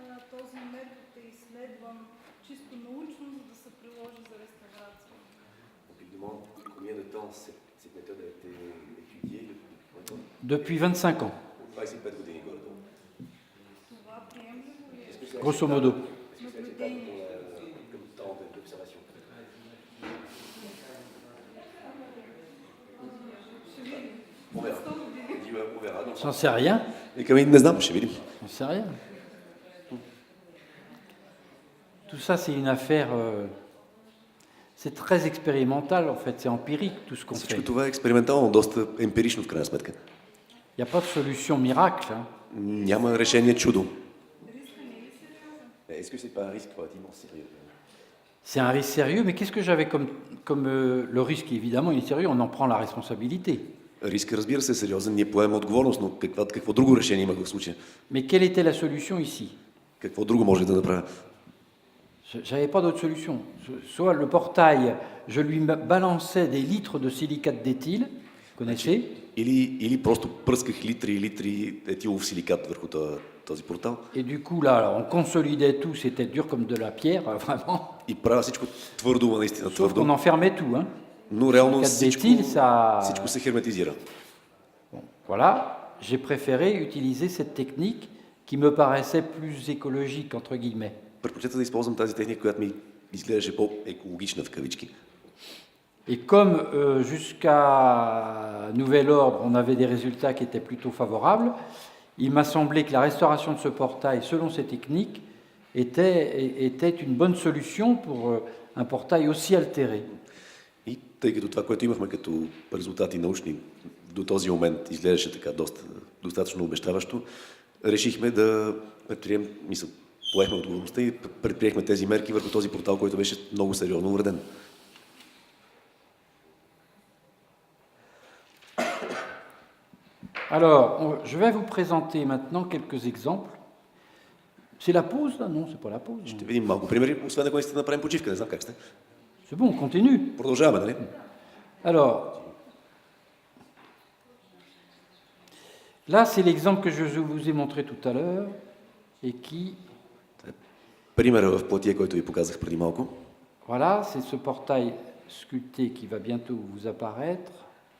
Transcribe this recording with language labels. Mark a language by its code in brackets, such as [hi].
[bg] Този метод е изследван чисто научно, за да се приложи за реставрация. [fr] Combien de temps cette méthode a été étudiée? Depuis 25 ans, [bg] 25 години горе-долу. Това приемливо ли е? [fr] grosso modo. [bg] Наблюдение. [fr] Comme temps d'observation. On verra. On verra. non. J'en sais rien. [bg] И към не знам, ще видим. [fr] J'en sais rien. Tout ça, c'est une affaire... c'est très expérimental, en fait. C'est empirique, tout ce qu'on fait. [bg] Всичко това е експериментално, доста емпирично в крайна сметка. [fr] Il n'y a pas de solution miracle. Hein. [bg] Няма решение чудо. [fr] Est-ce que c'est pas un risque relativement sérieux? C'est un risque sérieux, mais qu'est-ce que j'avais comme le risque, évidemment, il est sérieux, on en prend la responsabilité. [bg] Риск, разбира се, е сериозен. Ние поемаме отговорност, но какво друго решение имах в случая? [fr] Mais quelle était la solution ici? [bg] Какво друго може да направя? [fr] J'avais pas d'autre solution. Soit le portail, je lui balançais des litres de silicate d'éthyle. Connaissez? [bg] Или просто пръсках литри и литри етилов силикат върху този портал [fr] Et du coup, là, alors, on consolidait tout, c'était dur comme de la pierre, vraiment. [bg] и правя всичко твърдо, наистина [fr] Sauf qu'on [bg] твърдо, [fr] enfermait tout. Hein. [bg] но реално [fr] Cas de [bg] всичко, [fr] bétil, ça... [bg] всичко се херметизира. [fr] Bon, voilà, j'ai préféré utiliser cette technique qui me paraissait plus écologique, entre guillemets. [bg] Предпочита да използвам тази техника, която ми изглеждаше по-екологична в кавички. [fr] Et comme jusqu'à nouvel ordre, on avait des résultats qui étaient plutôt favorables, il m'a semblé que la restauration de ce portail, selon ces techniques, était une bonne solution pour un portail aussi altéré. И тъй като това, което имахме като резултати научни до този момент изглеждаше така достатъчно обещаващо, решихме да предприемем, поехме отговорността и предприехме тези мерки върху този портал, който беше много сериозно увреден. Alors, je vais vous présenter maintenant quelques exemples. C'est la pause, là? Non, c'est pas la pause. [bg] Ще видим малко примери, освен ако искате да направим почивка, не знам как сте. [fr] C'est bon, on continue. [bg] Продължаваме, нали? [fr] Alors, là, c'est l'exemple que je vous ai montré tout à l'heure et qui, [bg] Примера в платия, който ви показах преди малко. [fr] voilà, c'est ce portail sculpté qui va bientôt vous apparaître.